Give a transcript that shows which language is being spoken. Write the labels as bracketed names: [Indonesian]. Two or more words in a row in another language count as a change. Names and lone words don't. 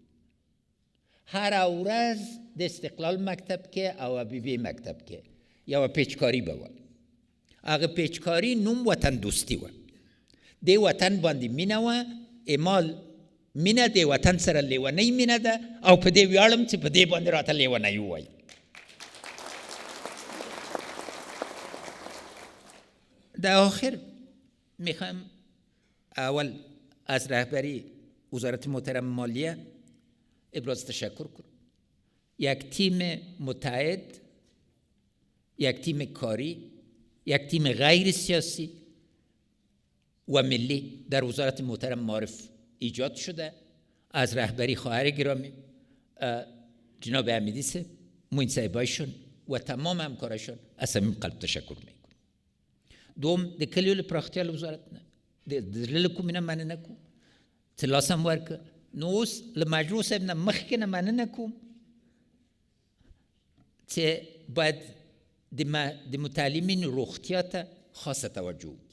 [Pashto] هر ورځ د استقلال مکتب کې او حبیبي مکتب کې یوه پیچکاري به وه. هغه پیچکاري نوم وطن دوستي وه. د وطن باندې مینه وه. اعمال مینه د وطن سره لیونۍ مینه ده او په دې ویاړم چې په دې باندې راته لیونۍ ووایي. [Persian] در آخر میخوام اول از رهبری وزارت محترم مالیه ابراز تشکر کنم. یک تیم متحد، یک تیم کاری، یک تیم غیر سیاسی و ملی در وزارت محترم معارف ایجاد شده. از رهبری خواهر گرامی جناب امیدی صاحب، معین صاحبایشون و تمام همکارشون از صمیم قلب تشکر میکنم. [Pashto] دوم د کلیو له پراختیا له وزارت نه د زړه له کومې نه مننه کوم چې لاس هم ورکړه. نو اوس له مجروح صاحب نه مخکې نه مننه کوم چې باید د متعلمینو روغتیا ته خاصه توجه وکړي.